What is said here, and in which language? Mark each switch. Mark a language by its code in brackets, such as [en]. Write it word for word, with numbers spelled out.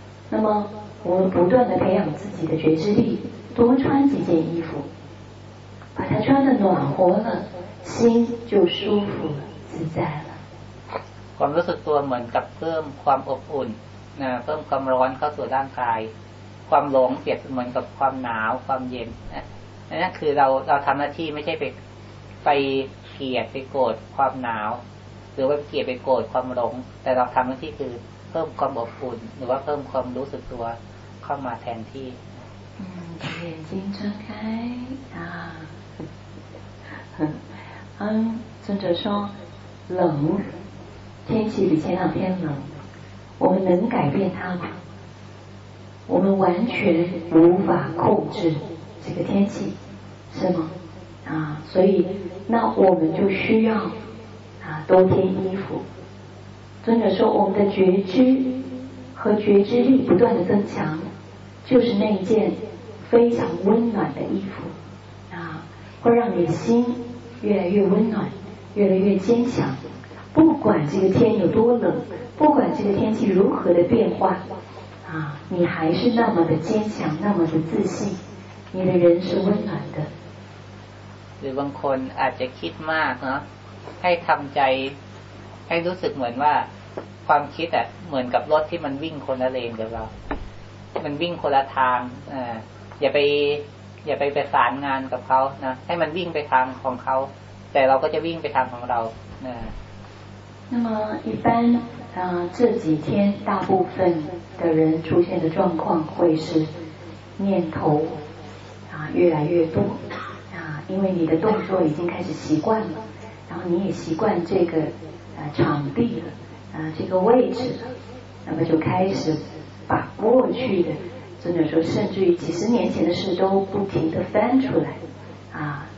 [zh] 那么，我们不断地培养自己的觉知力，多穿几件衣服，把它穿得暖和了，心就舒服了，自在了。 [th] ความรู้สึกตัวเหมือนกับเพิ่มความอบอุ่นนะเพิ่มความร้อนเข้าสู่ร่างกายความหลงเปรียบเหมือนกับความหนาวความเย็นนะนั่นคือเราเราทำหน้าที่ไม่ใช่ไปไปเกลียดไปโกรธความหนาวหรือว่าเกลียดไปโกรธความหลงแต่เราทำหน้าที่คือเพิ่มความอบอุ่นหรือว่าเพิ่มความรู้สึกตัวเข้ามาแทนที่ [zh] 嗯把眼睛睁开啊嗯尊者说冷天气比前两天冷我们能改变它吗？我们完全无法控制这个天气，是吗？啊，所以那我们就需要啊多添衣服。尊者说，我们的觉知和觉知力不断的增强，就是那一件非常温暖的衣服啊，会让你心越来越温暖，越来越坚强。不管这个天有多冷。不管这个天气如何的变化，啊，你还是那么的坚强，那么的自信，你的人是温暖的。 [th] หรือบางคนอาจจะคิดมากนะให้ทำใจให้รู้สึกเหมือนว่าความคิดอ่ะเหมือนกับรถที่มันวิ่งคนละเลนกับเรามันวิ่งคนละทางอ่าอย่าไปอย่าไปประสานงานกับเขานะให้มันวิ่งไปทางของเขาแต่เราก็จะวิ่งไปทางของเรานะ [zh] 那么一般啊、呃，这几天大部分的人出现的状况会是念头啊越来越多啊，因为你的动作已经开始习惯了，然后你也习惯这个啊、呃、场地了啊这个位置了，那么就开始把过去的，尊者说甚至于几十年前的事都不停地翻出来啊。